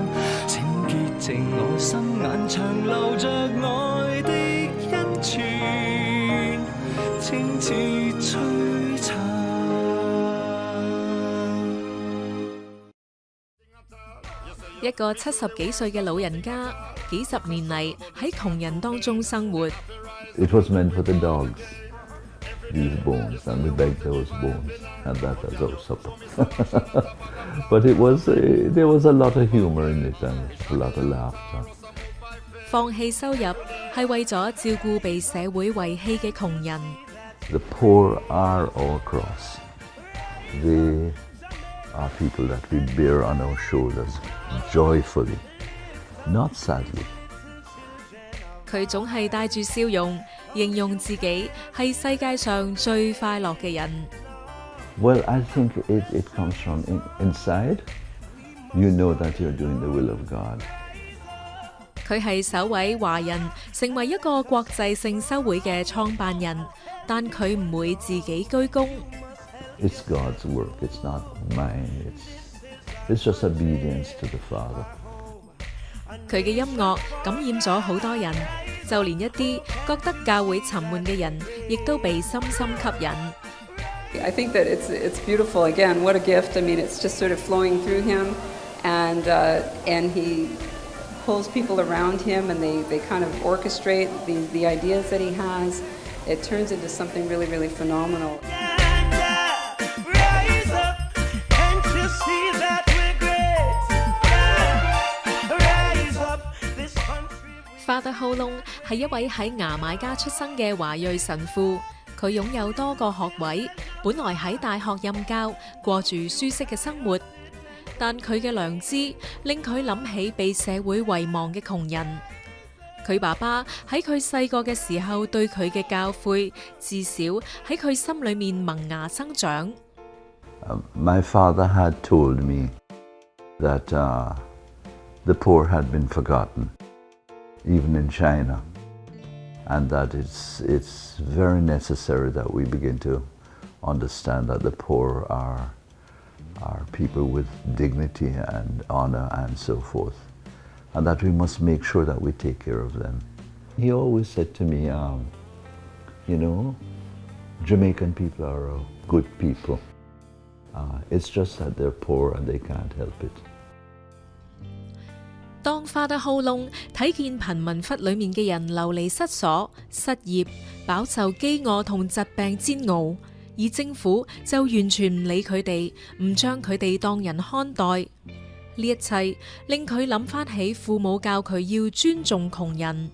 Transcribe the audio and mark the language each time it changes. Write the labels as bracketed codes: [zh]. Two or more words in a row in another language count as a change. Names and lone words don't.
[yue] 請潔淨我心眼，長流着愛的恩泉，清似璀璨。一個70幾歲嘅老人家，幾十年嚟喺窮人當中生活。 [en] It was meant for the dogs, these bones, and we begged those bones, and that as our supper. But there was a lot of humor in it and a lot of laughter. [yue] 放棄收入係為咗照顧被社會遺棄嘅窮人。 [en] The poor are our cross. They are people that we bear on our shoulders joyfully, not sadly. [yue] 佢總係帶住笑容，形容自己係世界上最快樂嘅人。 [en] Well, I think it comes from inside. You know that you're doing the will of God. [yue] 佢係首位華人成為一個國際性修會嘅創辦人，但佢唔會自己居功。 [en] It's God's work. It's not mine. It's just obedience to the Father. [yue] 佢嘅音樂感染咗好多人，就連一啲覺得教會沉悶嘅人，亦都被深深吸引。 [en] I think that it's beautiful. Again, what a gift. I mean, it's just sort of flowing through him, and he pulls people around him, and they kind of orchestrate the ideas that he has. It turns into something really, really phenomenal. [yue] Father Lung 係一位喺牙買加出生嘅華裔神父，佢擁有多個學位，本來喺大學任教，過住舒適嘅生活。但佢嘅良知令佢諗起被社會遺忘嘅窮人。佢爸爸喺佢細個嘅時候對佢嘅教誨，至少喺佢心裏面萌芽生長。 [en] My father had told me that the poor had been forgotten, even in China, and that it's very necessary that we begin to understand that the poor are people with dignity and honor and so forth, and that we must make sure that we take care of them. He always said to me, Jamaican people are good people. It's just that they're poor and they can't help it. [yue] 當 Father Lung 睇見貧民窟裏面嘅人流離失所、失業、飽受飢餓同疾病煎熬，而政府就完全唔理佢哋，唔將佢哋當人看待。呢一切令佢諗翻起父母教佢要尊重窮人。